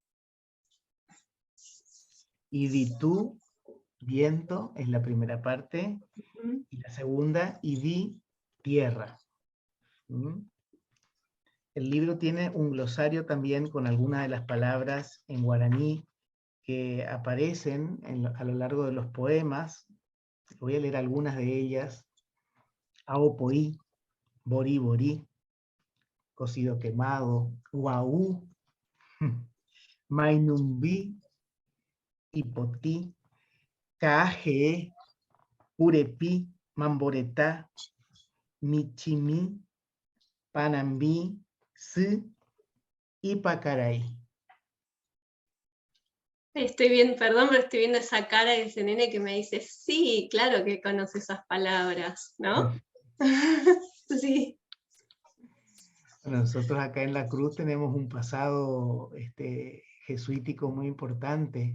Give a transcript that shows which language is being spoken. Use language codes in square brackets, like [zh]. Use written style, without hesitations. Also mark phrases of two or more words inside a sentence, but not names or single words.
[es] Y di tú, viento, es la primera parte, y la segunda, y di, tierra. El libro tiene un glosario también con algunas de las palabras en guaraní que aparecen a lo largo de los poemas. Voy a leer algunas de ellas. [gn] Aopoí, borí borí, [es] cocido quemado, [gn] guaú, mainumbi, hipotí, caje, urepí, mamboretá, michimí, panambí, si y pacaray. [es] Estoy bien, perdón, pero estoy viendo esa cara de ese nene que me dice, sí, claro que conoce esas palabras, ¿no? Sí. Bueno, nosotros acá en La Cruz tenemos un pasado jesuítico muy importante.